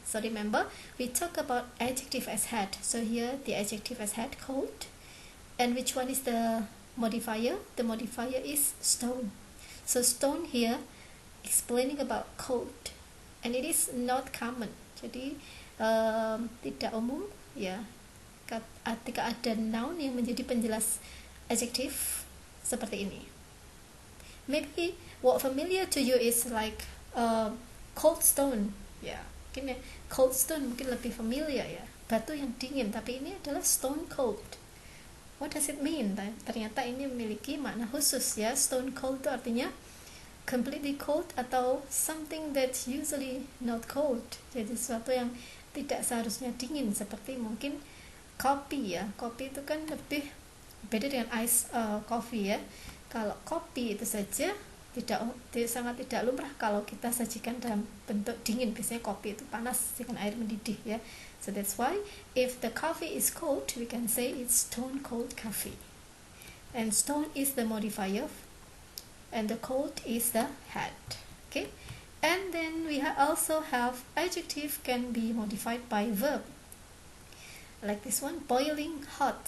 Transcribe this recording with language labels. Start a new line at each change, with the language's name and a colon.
English: So remember, we talk about adjective as had. So here the adjective as had, cold. And which one is the modifier? The modifier is stone. So stone here explaining about cold, and it is not common. Jadi
Indonesian: tidak umum ya, ketika ada noun yang menjadi penjelas adjective seperti ini.
English: Maybe what familiar to you is like cold stone ya, mungkin ya, cold stone mungkin lebih familiar ya,
Indonesian: batu yang dingin, tapi ini adalah
English: stone cold. What does it mean?
Indonesian: Ternyata ini memiliki makna khusus ya. Stone cold itu artinya completely cold atau
English: something that usually not cold,
Indonesian: jadi sesuatu yang tidak seharusnya dingin, seperti mungkin kopi ya. Kopi itu kan lebih beda dengan ice coffee ya. Kalau kopi itu saja sangat tidak lumrah kalau kita sajikan dalam bentuk dingin. Biasanya kopi itu panas dengan air mendidih ya.
English: So that's why if the coffee is cold, we can say it's stone cold coffee. And stone is the modifier, and the cold is the head. Okay, and then we also have adjective can be modified by verb, like this one, boiling hot.